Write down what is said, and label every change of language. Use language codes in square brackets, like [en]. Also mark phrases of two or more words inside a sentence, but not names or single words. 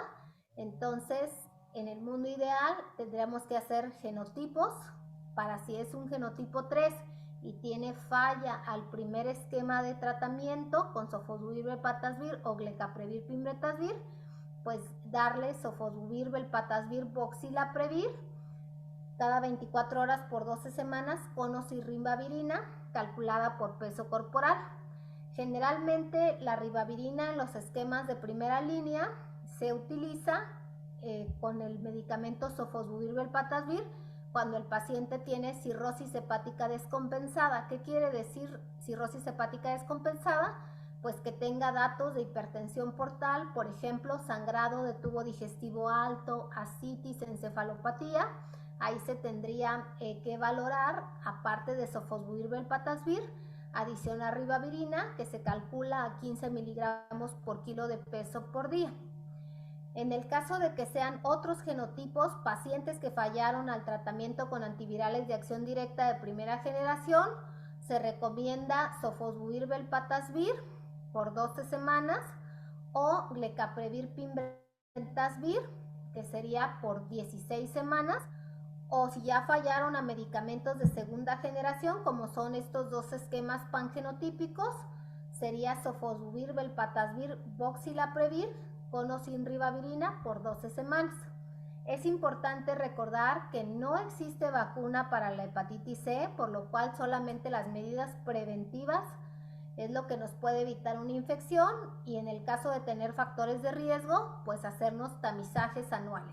[es] Entonces, en el mundo ideal tendríamos que hacer genotipos para, si es un genotipo 3 y tiene falla al primer esquema de tratamiento con sofosbuvir, velpatasvir o glecaprevir, pimrentasvir, pues darle sofosbuvir, velpatasvir, voxilaprevir cada 24 horas por 12 semanas con o sin ribavirina, calculada por peso corporal. Generalmente la ribavirina en los esquemas de primera línea se utiliza con el medicamento sofosbuvir, velpatasvir cuando el paciente tiene cirrosis hepática descompensada. ¿Qué quiere decir cirrosis hepática descompensada? Pues que tenga datos de hipertensión portal, por ejemplo, sangrado de tubo digestivo alto, ascitis, encefalopatía. Ahí se tendría que valorar, aparte de sofosbuvir, velpatasvir, adicionar ribavirina, que se calcula a 15 miligramos por kilo de peso por día. En el caso de que sean otros genotipos, pacientes que fallaron al tratamiento con antivirales de acción directa de primera generación, se recomienda sofosbuvir, velpatasvir por 12 semanas o glecaprevir, pimrentasvir, que sería por 16 semanas, o si ya fallaron a medicamentos de segunda generación, como son estos dos esquemas pangenotípicos, sería sofosbuvir, velpatasvir, voxilaprevir con o sin ribavirina por 12 semanas. Es importante recordar que no existe vacuna para la hepatitis C, por lo cual solamente las medidas preventivas es lo que nos puede evitar una infección, y en el caso de tener factores de riesgo, pues hacernos tamizajes anuales.